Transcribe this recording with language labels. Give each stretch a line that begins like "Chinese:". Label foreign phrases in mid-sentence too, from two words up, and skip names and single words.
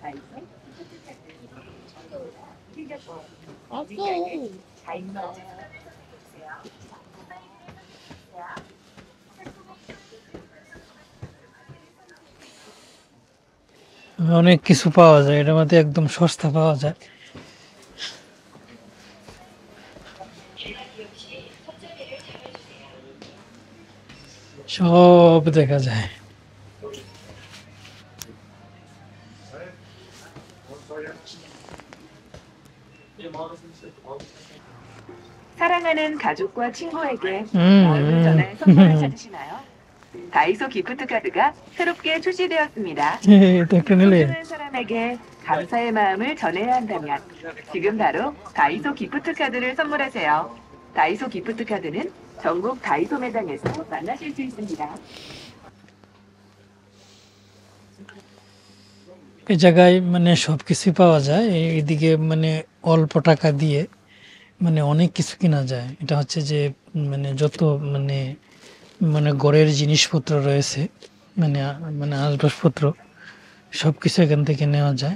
Bangla: অনেক কিছু পাওয়া যায় এটার মধ্যে, একদম সস্তা পাওয়া যায়। সব দেখা যায়।
Korean: 사랑하는 가족과 친구에게 마음을 전할 선물을 찾으시나요? 다이소 기프트 카드가 새롭게 출시되었습니다.
Bangla: এটা একটা নিলে
Korean: 소중한 사람에게 감사의 마음을 전해야 한다면 지금 바로 다이소 기프트 카드를 선물하세요. 다이소 기프트 카드는 전국 다이소 매장에서 만나실 수 있습니다.
Bangla: এই জায়গায় মানে সবকিছুই পাওয়া যায়। এইদিকে মানে অল্প টাকা দিয়ে মানে অনেক কিছু কেনা যায়। এটা হচ্ছে যে মানে যত মানে মানে ঘরের জিনিসপত্র রয়েছে, মানে মানে আসবাবপত্র সবকিছু এখান থেকে নেওয়া যায়।